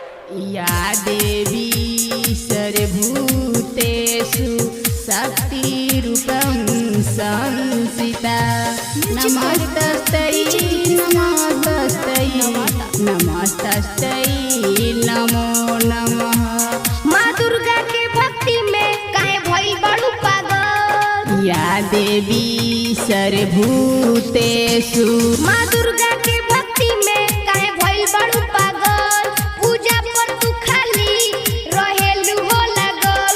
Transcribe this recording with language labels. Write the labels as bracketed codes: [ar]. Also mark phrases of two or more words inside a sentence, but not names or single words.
[sa] या देवी सर्वभूतेषु शक्तिरूपं संस्थिता। नमस्तस्यै नमस्तस्यै नमस्तस्यै नमो नमः। [bho] माँ दुर्गा के भक्ति में काहे भइल बड़ू पागल। [sa] या देवी सर्वभूतेषु [bho] माँ दुर्गा के भक्ति में काहे भइल बड़ू पागल। पूजा पर तू खाली रहेलू हो लागल।